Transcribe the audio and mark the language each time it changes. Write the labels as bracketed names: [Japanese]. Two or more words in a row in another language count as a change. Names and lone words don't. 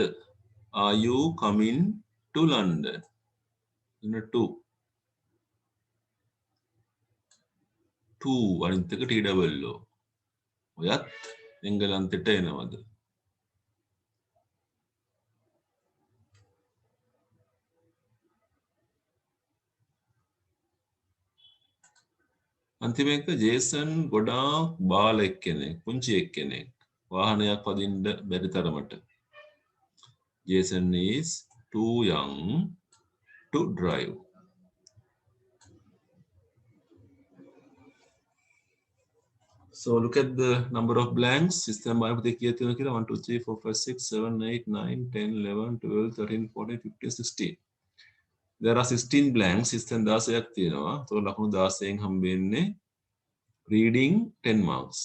[English] Are you coming to London? two. Two [Sinhala] අනිත් එක [English] TWO. [Sinhala] ඔයත් එංගලන්තයට එනවද? අන්තිම එක ජේසන් ගොඩාක් බාල එක්කෙනෙක්, පුංචි එක්කෙනෙක්. වාහනයක් වදින්න බැරි තරමට. [English] Jason is too young to drive. So look at the number of blanks. [Sinhala] System බලපතේ කීයක් තියෙනවද කියලා 1 2 3 4 5 6 7 8 9 10 11 12 13 14 15 16. [English] There are 16 blanks. System [Sinhala] 16ක් තියෙනවා. ඒතකොට ලකුණු 16න් හම්බ වෙන්නේ [English] reading 10 marks.